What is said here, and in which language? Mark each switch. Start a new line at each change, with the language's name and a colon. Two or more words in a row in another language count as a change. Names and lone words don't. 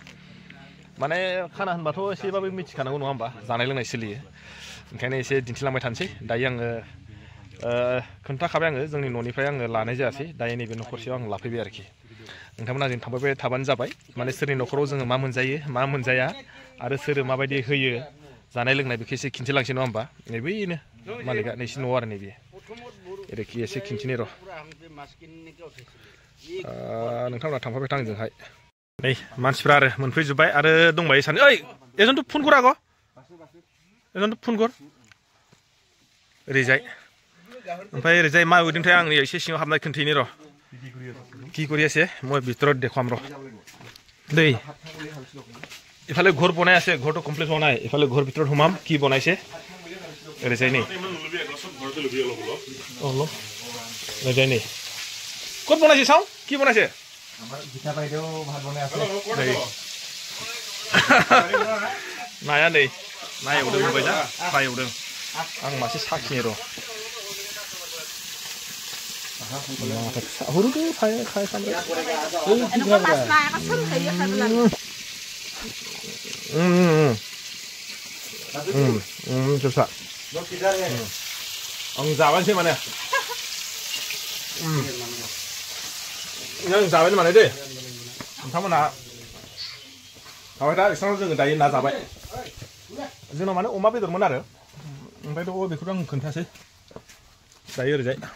Bodo: माने खाना होनबाथ' एसेबाबो मिथिखानांगौ नङा होमबा जानाय लोंनाय सोलियो ओंखायनो एसे दिन्थिलांबाय थानोसै दायो आङो खोन्थाखाबाय आङो जोंनि न'निफ्राय आङो लानाय जायासै दायो नैबे न'खरसेयाव आं लाफैबाय आरोखि नोंथांमोना जों थांबाय थाबानो जाबाय माने सोरनि न'खराव जोङो मा मोनजायो मा मोनजाया आरो सोर माबायदि होयो जानाय लोंनाय बेखौ एसे खिन्थिलांसै नङा होमबा नैबेनो मालिका नैसिनि न' आरो नैबे एरैखि एसे खिन्थिनि र' नोंथांमोना थांफाबाय था आंजोंहाय नै मानसिफ्रा आरो मोनफैजोब्बाय आरो दंबायो सानो ओइ एजोंथ' फन कर आग' एजोंथ' फन कर ओरैजाय ओमफ्राय ओरैजाय मा उइदोंथाय आं एसे सिङाव हाबनाय खोन्थैनि र'
Assamese: কি কৰি আছে মই ভিতৰত দেখুৱাম ৰ দেই ইফালে ঘৰ বনাই আছে ঘৰটো কমপ্লিট হোৱা নাই ইফালে ঘৰ ভিতৰত সোমাম কি বনাইছে ওৰৈজাই নি ওৰৈজাই নি ক'ত বনাইছে চাওঁ কি বনাইছে আমাৰ গীতা বাইদেউ ভাত বনাই আছে
Bodo: নায়া नै नाय एवदों होबाय जा फ्राय एवदों आं मासे साखिनि र' हरुदो खाय सामब्राम जोबसा आं जाबायसै माने आं जाबाय माने दे नोंथांमोना थाबाय दा बिसिनाव जोङो दायो ना जाबाय जोंनाव माने अमा बेदरमोन आरो ओमफ्रायथ' बेखौथ' आं खोन्थासै दायो ओरैजाय